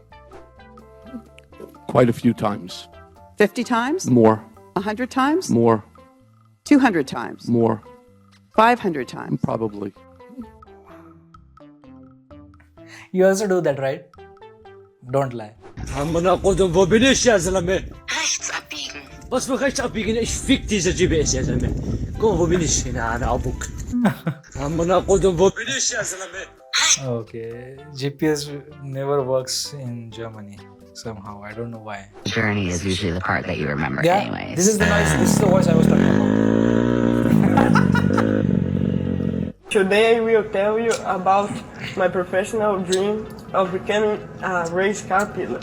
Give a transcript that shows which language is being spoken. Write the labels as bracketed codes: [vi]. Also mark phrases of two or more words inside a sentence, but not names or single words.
[en] Quite a few times. 50 times? More. 100 times? More. 200 times? More. 500 times? Probably. You also do that, right? Don't lie. [de] Rechts abbiegen. Was für rechts abbiegen? Ich fick diese GPS [ar] يا زلمة. [de] Komm, wo bin ich? [ar] أنا أبوك. [de] wo bin ich [ar] يا زلمة? [en] Okay, GPS never works in Germany somehow. I don't know why. Journey is usually the part that you remember Yeah, anyways. this is the noise. This is the voice I was talking about. Today I will tell you about my professional dream of becoming a race car pilot.